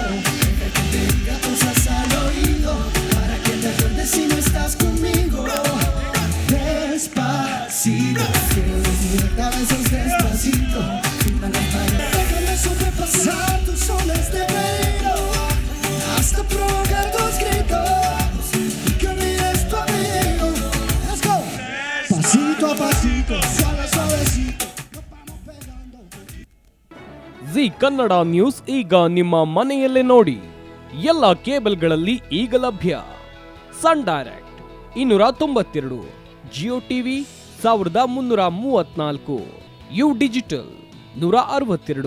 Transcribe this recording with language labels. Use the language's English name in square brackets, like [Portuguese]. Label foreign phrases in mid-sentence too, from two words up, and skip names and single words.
[Spanish] Deja que te diga cosas al oído, para que te acuerdes si no estás conmigo. Despacito, quiero desnudarte a besos despacito. Pinta las paredes, déjame sobrepasar tus olas de verano, hasta provocar tus gritos y que olvides tu amigo. [English] Let's go. [Spanish] Pasito a pasito, suave suavecito. [Kannada] ಜಿ ಕನ್ನಡ ನ್ಯೂಸ್ ಈಗ ನಿಮ್ಮ ಮನೆಯಲ್ಲೇ ನೋಡಿ. ಎಲ್ಲ ಕೇಬಲ್ಗಳಲ್ಲಿ ಈಗ ಲಭ್ಯ. ಸನ್ ಡೈರೆಕ್ಟ್ 292, ಜಿಯೋ ಟಿವಿ 1334, ಯು ಡಿಜಿಟಲ್ 162,